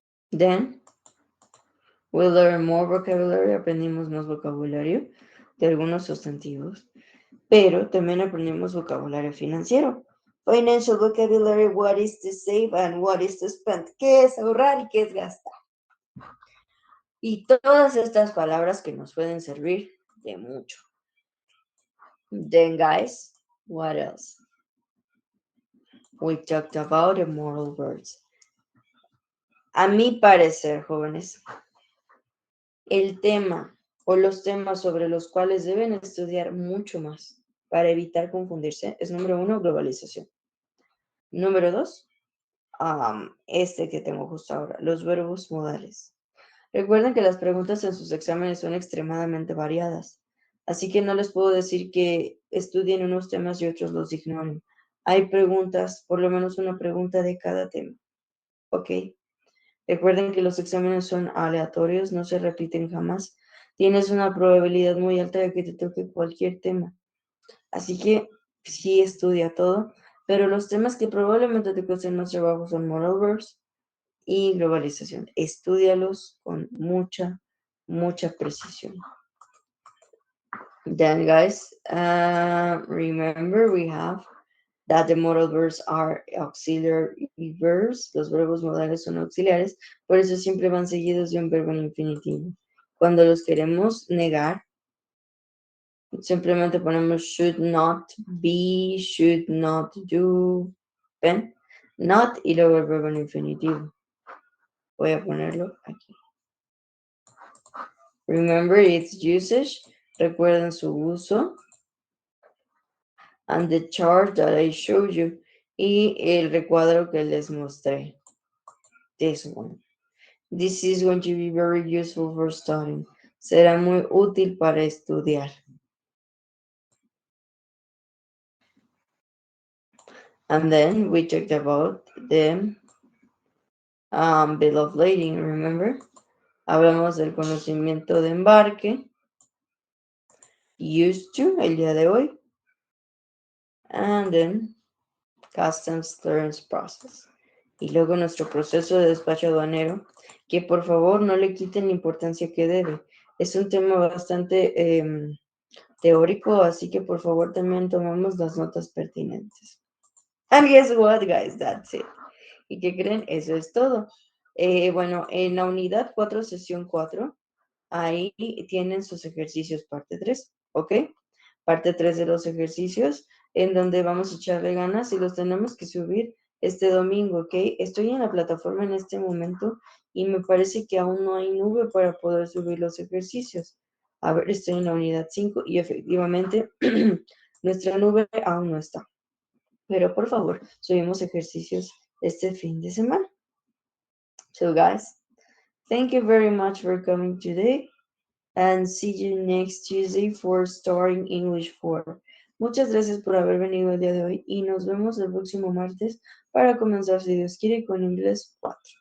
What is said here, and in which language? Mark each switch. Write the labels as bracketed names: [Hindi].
[English] Then, we'll learn more vocabulary. [Spanish] Aprendimos más vocabulario de algunos sustantivos, pero también aprendimos vocabulario financiero. [English] Financial vocabulary, what is to save and what is to spend. [Spanish] ¿Qué es ahorrar y qué es gastar? Y todas estas palabras que nos pueden servir de mucho. [English] Then, guys, what else? We talked about the moral words. [Spanish] A mi parecer, jóvenes, el tema o los temas sobre los cuales deben estudiar mucho más para evitar confundirse es número 1, globalización. Número 2, este que tengo justo ahora, los verbos modales. Recuerden que las preguntas en sus exámenes son extremadamente variadas, así que no les puedo decir que estudien unos temas y otros los ignoren. Hay preguntas, por lo menos una pregunta de cada tema, ¿ok? Recuerden que los exámenes son aleatorios, no se repiten jamás. Tienes una probabilidad muy alta de que te toque cualquier tema. Así que sí estudia todo, pero los temas que probablemente te cuesten más trabajo son [English] moral verbs [Spanish] y globalización. Estúdialos con mucha precisión. [English] Then, guys, remember we have that the modal verbs are auxiliary verbs. [Spanish] Los verbos modales son auxiliares, por eso siempre van seguidos de un verbo en infinitivo. Cuando los queremos negar, simplemente ponemos [English] should not be, should not do. [Spanish] ¿Ven? Not y luego el verbo en infinitivo. Voy a ponerlo aquí. [English] Remember its usage. [Spanish] Recuerden su uso. [English] And the chart that I showed you. [Spanish] y el recuadro que les mostré. [English] This one. This is going to be very useful for studying. [Spanish] Será muy útil para estudiar. [English] And then we talked about the bill of lading, remember? [Spanish] Hablamos del conocimiento de embarque. Used to, el día de hoy. [English] And then customs clearance process. [Spanish] Y luego nuestro proceso de despacho aduanero, que por favor no le quiten la importancia que debe. Es un tema bastante teórico, así que por favor también tomamos las notas pertinentes. [English] And guess what, guys? That's it. [Spanish] ¿Y qué creen? Eso es todo. Bueno, en la unidad 4, sesión 4, ahí tienen sus ejercicios parte 3, ¿ok? Parte 3 de los ejercicios, en donde vamos a echarle ganas y los tenemos que subir este domingo, ¿ok? Estoy en la plataforma en este momento y me parece que aún no hay nube para poder subir los ejercicios. A ver, estoy en la unidad 5 y efectivamente nuestra nube aún no está. Pero por favor, subimos ejercicios este fin de semana. [English] So guys, thank you very much for coming today and see you next Tuesday for starting English 4. [Spanish] Muchas gracias por haber venido el día de hoy y nos vemos el próximo martes para comenzar, si Dios quiere, con inglés 4.